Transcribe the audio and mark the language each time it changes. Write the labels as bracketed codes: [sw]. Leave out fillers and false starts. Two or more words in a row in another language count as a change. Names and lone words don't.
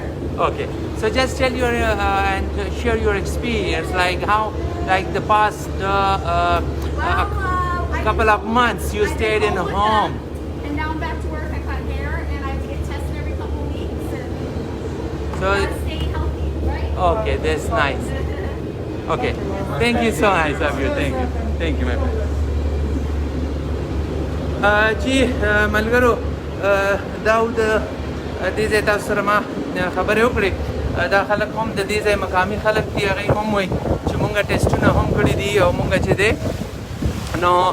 [en] Okay, so just tell your and share your experience, like how, like the past couple of months you stayed in home. And now I'm back to work. I cut hair, and I have to get tested every couple of weeks. And So gotta stay healthy, right? okay, that's nice. Okay, thank you so nice of you. Thank you, my friend. [ps] جی ملګرو دا د دې ځای تاسو سره ما خبرې وکړې دا خلک هم د دې ځای مقامي خلک دي هغوی هم وایي چې مونږ ټیسټونه هم کړي دي او مونږ چې دی نو